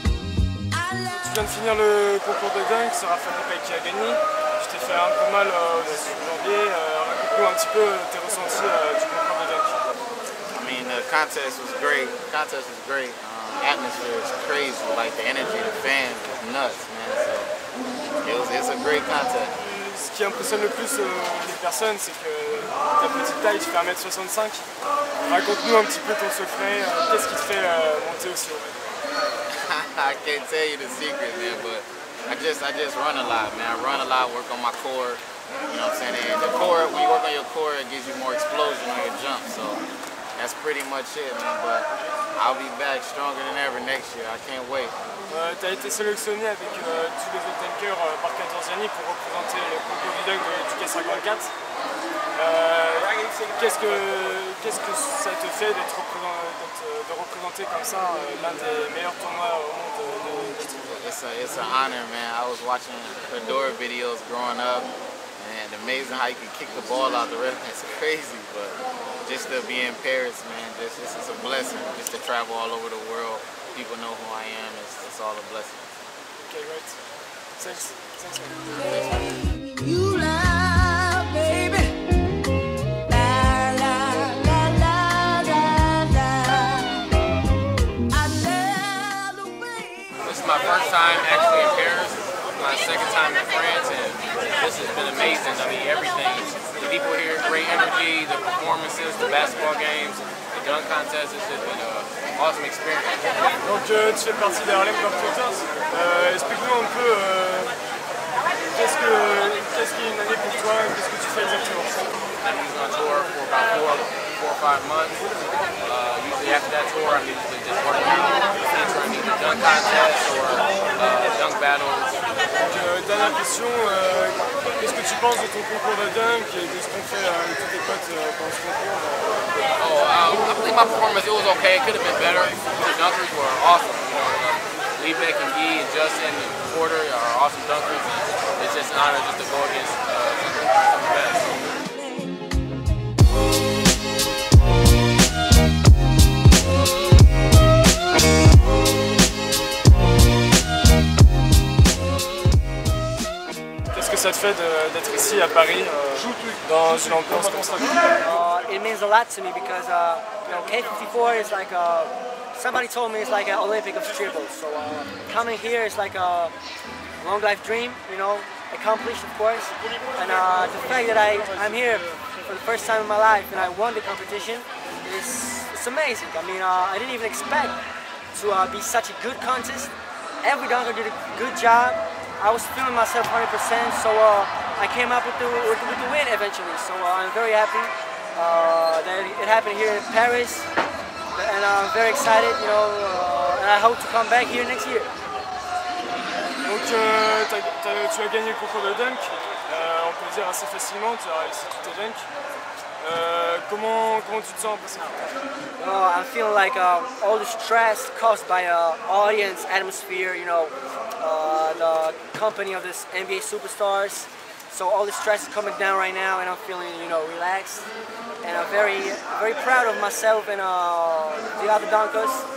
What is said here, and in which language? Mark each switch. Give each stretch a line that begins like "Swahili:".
French: Tu viens de finir le concours de dunk, c'est Rafal Lipek qui a gagné. Je t'ai fait un peu mal au début janvier. Raconte-nous un petit peu tes ressentis du concours de dunk.
English: I mean, the contest was great. The contest was great. Atmosphere is crazy. Like the energy, the fans, was nuts, man. So it's a great contest.
French: Ce qui impressionne le plus les personnes, c'est que ta petite taille, tu fais 1m65. Raconte-nous un petit peu ton secret. Qu'est-ce qui te fait monter aussi haut?
English: I can't tell you the secret, man, but I just run a lot, man. I run a lot, work on my core. You know what I'm saying? And the core, when you work on your core, it gives you more explosion on your jump. So that's pretty much it, man. But I'll be back stronger than ever next year. I can't wait.
French: Tu as été sélectionné avec tous les autres dunkers par Kadourziani pour représenter le concours du dunk du K54. Qu'est-ce que ça te fait de représenter comme ça l'un des meilleurs tournois au monde de
English: It's an honor, man. I was watching Kaddour videos growing up, and amazing how you can kick the ball out the rim. It's crazy, but just to be in Paris, man, it's a blessing. Just to travel all over the world, people know who I am. It's all a blessing. Okay, great. Thanks. You love, baby. La la la la la la. I love the way. This is my first time actually in Paris, my second time in France, and this has been amazing. I mean, everything. The people here, great energy, the performances, the basketball games, the dunk contest. This has been an awesome experience.
French: Donc tu fais partie des Harlem Globetrotters. Explique-nous un peu qu'est-ce qui est une année pour toi, qu'est-ce que tu fais exactement?
English: I'm usually on tour for about 4 or 5 months. Usually after that tour, I'm usually just working out, entering either dunk contests or dunk battles.
French: Donc, dernière question, qu'est-ce que tu penses de ton concours de dunk et de ce qu'on fait avec tous tes potes pendant ce concours?
English: I think my performance, it was okay. It could have been better. The dunkers were awesome. Lipek and Guy and Justin and Porter are awesome dunkers. And it's just an honor just to go against some of the best.
French: Qu'est-ce que ça te fait d'être ici à Paris dans une ambiance comme ça?
English: It means a lot to me because K54 is like somebody told me it's like an Olympic of dribbles. So coming here is like a long life dream, accomplished of course. And the fact that I'm here for the first time in my life and I won the competition it's amazing. I mean, I didn't even expect to be such a good contest. Every dunker did a good job. I was feeling myself 100%, so I came up with the win eventually. So I'm very happy that it happened here in Paris. and I'm very excited, you know, and I hope to come back here next year.
French: Donc tu as gagné le concours de dunk, on peut dire assez facilement, tu as réussi tous tes dunks. Comment tu te sens après ça?
English: I feel like all the stress caused by audience atmosphere, you know, the company of this NBA superstars. So all the stress is coming down right now, and I'm feeling, you know, relaxed, and I'm very proud of myself and the other dunkers.